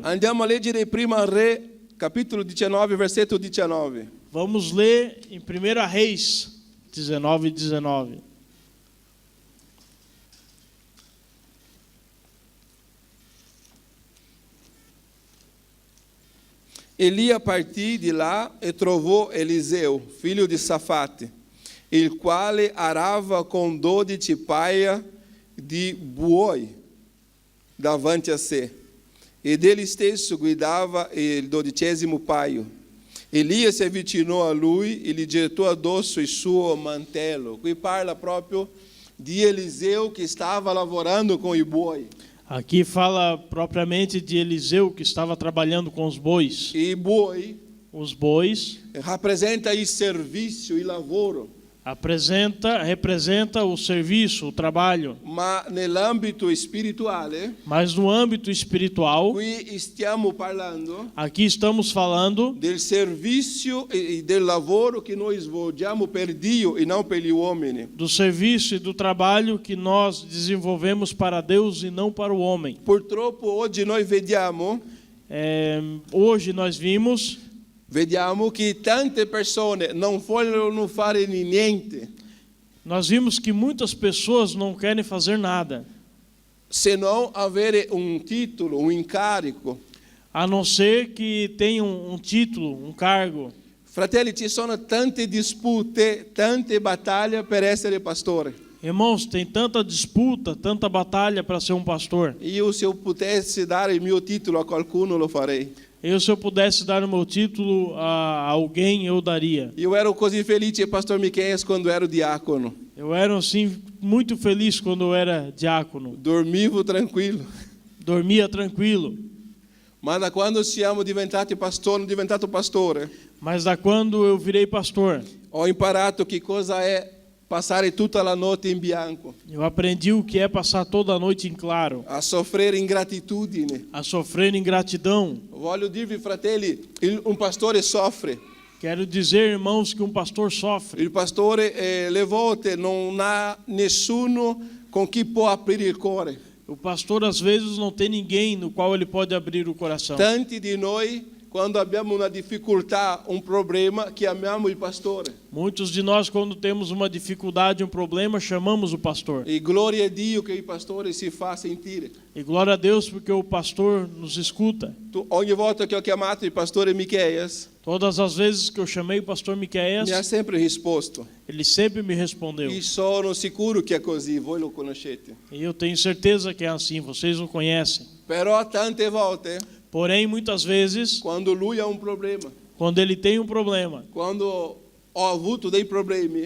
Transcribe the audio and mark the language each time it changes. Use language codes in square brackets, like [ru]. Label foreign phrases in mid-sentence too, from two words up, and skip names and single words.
[it] Andiamo a leggere Prima Re, capitolo 19, versetto 19. [pt] Vamos ler em 1 Reis 19:19. [it] Elia partì di là e trovò Eliseo, figlio di Safate, il quale arava con 12 paia di buoi davanti a sé, ed egli stesso guidava il 12° paio. Elia si avvicinò a lui e gli gettò addosso il suo mantello. Qui parla proprio di Eliseu [pt] que estava [it] lavorando com i buoi. [pt] Aqui fala propriamente de Eliseu que estava trabalhando com os bois. E boi Os bois [it] representa il servizio, il lavoro. [pt] representa o serviço, o trabalho. [it] Ma nell'ambito spirituale, [pt] Mas no âmbito espiritual, [it] qui stiamo parlando [pt] aqui estamos falando [it] del servizio e del lavoro che noi svolgiamo per Dio e non per gli uomini. [pt] do serviço e do trabalho que nós desenvolvemos para Deus e não para o homem. [it] Purtroppo oggi noi vediamo [pt] Hoje nós vimos [it] che tante persone non vogliono fare niente [pt] que muitas pessoas não querem fazer nada, [it] se non avere un titolo, un incarico. [pt] a não ser que tenham um título, um cargo. [it] Fratelli, ci sono tante dispute, tante battaglie per essere pastore. [pt] Irmãos, tem tanta disputa, tanta batalha para ser um pastor. [it] Io, se [pt] eu pudesse [it] dare il mio titolo a qualcuno, lo farei. [pt] Se eu pudesse dar o meu título a alguém, eu daria. [it] Eu ero così felice, pastor Miqueias, quando ero diácono. [pt] Eu era assim muito feliz quando eu era diácono. [it] Dormivo tranquillo. [pt] Dormia tranquilo. [it] Ma da quando siamo diventato pastore, [pt] Mas da quando eu virei pastor, [it] ho imparato che cosa è passare tutta la notte in bianco, [pt] eu aprendi o que é passar toda a noite em claro, [it] a soffrire ingratitudine. [pt] a sofrer ingratidão. [it] Voglio dirvi, fratelli, un pastore soffre. [pt] Quero dizer, irmãos, que um pastor sofre. [it] Il pastore le volte non ha nessuno con chi può aprire il cuore. [pt] O pastor às vezes não tem ninguém no qual ele pode abrir o coração. [it] Tanti di noi, quando abbiamo una difficoltà, un problema, chiamiamo il pastore. [pt] Muitos de nós, quando temos uma dificuldade, um problema, chamamos o pastor. [it] E gloria a Dio che il pastore si fa sentire. [pt] E glória a Deus porque o pastor nos escuta. [it] Ogni volta che ho chiamato il pastore Miqueias, [pt] Todas as vezes que eu chamei o pastor Miqueias, [it] mi ha sempre risposto. [pt] ele sempre me respondeu. [it] E sono sicuro che è così, voi lo conoscete. [pt] E eu tenho certeza que é assim, vocês o conhecem. [it] Però tante volte, [pt] Porém, muitas vezes, [it] quando lui ha un problema, [pt] quando ele tem um problema, [it] quando ho avuto dei problemi,